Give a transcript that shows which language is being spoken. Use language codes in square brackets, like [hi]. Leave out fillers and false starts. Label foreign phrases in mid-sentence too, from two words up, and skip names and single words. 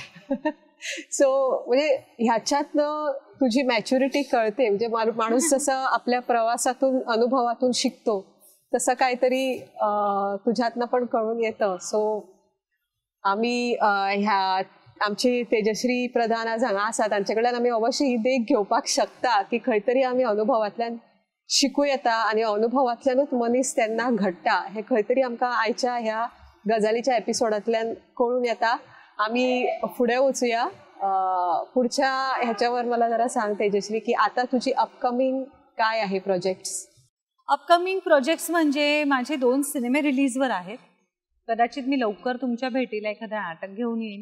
[mr] सो म्हणजे ह्याच्यातनं तुझी मॅच्युरिटी कळते. म्हणजे माणूस जसं आपल्या प्रवासातून अनुभवातून शिकतो तसं काहीतरी तुझ्यातनं पण कळून येतं. [kok] सो आम्ही ह्या आमची तेजश्री प्रधान आज हांगा आसा तांचे आम्ही अवश्य ही देख घेवपाक शकता की खंय तरी आमी अनुभवांतल्यान शिकू येता आणि अनुभवांतल्यानूच मनीस तेन्ना घडटा हे खंय तरी आमकां आयच्या ह्या गजालीच्या एपिसोडांतल्यान कळून येता. आम्ही पुढे वचूया. [mr] पुढच्या ह्याच्यावर मला जरा सांग तेजश्री की आता तुझी अपकमिंग काय आहे प्रोजेक्ट्स? [en] upcoming projects [mr] म्हणजे माझे 2 सिनेमे रिलीजवर आहेत. कदाचित मी लवकर तुमच्या भेटीला एखादं नाटक घेऊन येईन.